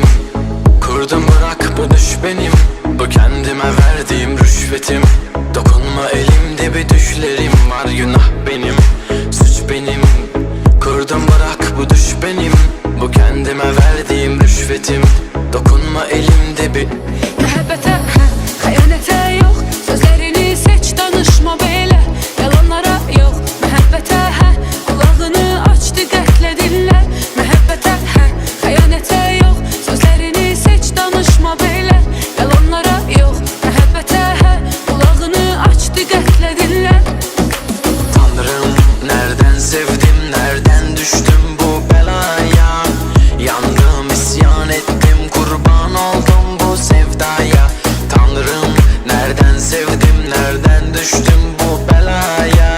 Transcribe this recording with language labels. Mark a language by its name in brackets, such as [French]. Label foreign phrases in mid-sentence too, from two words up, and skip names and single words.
[Turkish] Kurdum bırak bu düş benim. Bu kendime verdiğim rüşvetim. Dokunma elimde bir düşlerim var. Günah benim, suç benim. Kurdum bırak bu düş benim. Bu kendime verdiğim rüşvetim. Dokunma elimde bir [Azerbaijani] Məhəbbətə, xəyanətə yox. Sözlərini seç, danışma belə. Yalanlara yox. Məhəbbətə, qulağını aç, diqqətlə dinlə. Məhəbbətə, xəyanətə yox. Sözlərini seç, danışma belə. Yalanlara yox. Məhəbbətə, qulağını aç, diqqətlə dinlə. [Turkish] Tanrım, nereden sevdim, nereden düştüm bu belaya. Yandım, isyan ettim, kurban oldum bu sevdaya. Tanrım, nereden sevdim, nereden düştüm bu belaya.